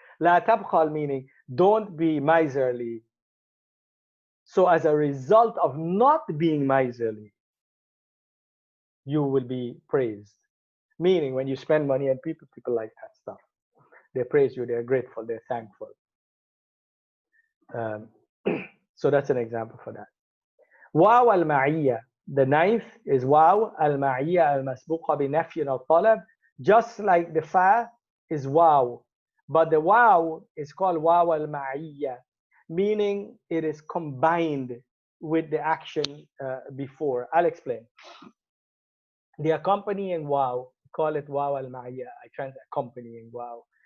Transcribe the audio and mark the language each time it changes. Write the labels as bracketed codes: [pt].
[ar] لا تبخل [en] meaning don't be miserly. So as a result of not being miserly, you will be praised. Meaning when you spend money on people like that stuff. They praise you, they're grateful, they're thankful. So that's an example for that. [ar] واو المعية. [en] The ninth is [ar] واو المعية المسبوقة بنفي أو طلب. [en] Just like the fa is واو, but the واو is called واو المعية, meaning it is combined with the action before. I'll explain. The accompanying واو, call it واو المعية. I translate accompanying واو.